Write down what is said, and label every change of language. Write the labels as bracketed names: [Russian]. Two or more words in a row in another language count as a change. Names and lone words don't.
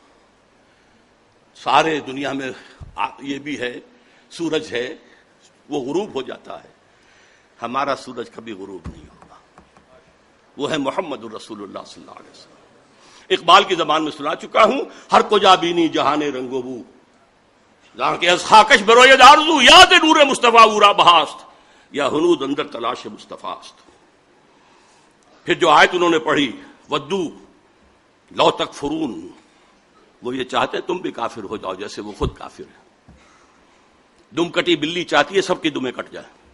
[Urdu] سارے دنیا میں یہ بھی ہے سورج ہے وہ غروب ہو جاتا ہے، ہمارا سورج کبھی غروب نہیں ہوگا، وہ ہے [Arabic] محمد الرسول اللہ صلی اللہ علیہ وسلم۔ [Urdu] اقبال کی زبان میں سنا چکا ہوں، [Persian] ہر کو جا بینی جہان رنگ و بو، جہاں کے از خاکش بروید آرزو، یاد نور مصطفیٰ اورا بہاست، یا ہنود اندر تلاش مصطفیٰ است۔ [Urdu] پھر جو آیت انہوں نے پڑھی، [Arabic] ودو لو تکفرون، [Urdu] وہ یہ چاہتے تم بھی کافر ہو جاؤ جیسے وہ خود کافر ہے۔ دم کٹی بلی چاہتی ہے سب کی دمیں کٹ جائیں۔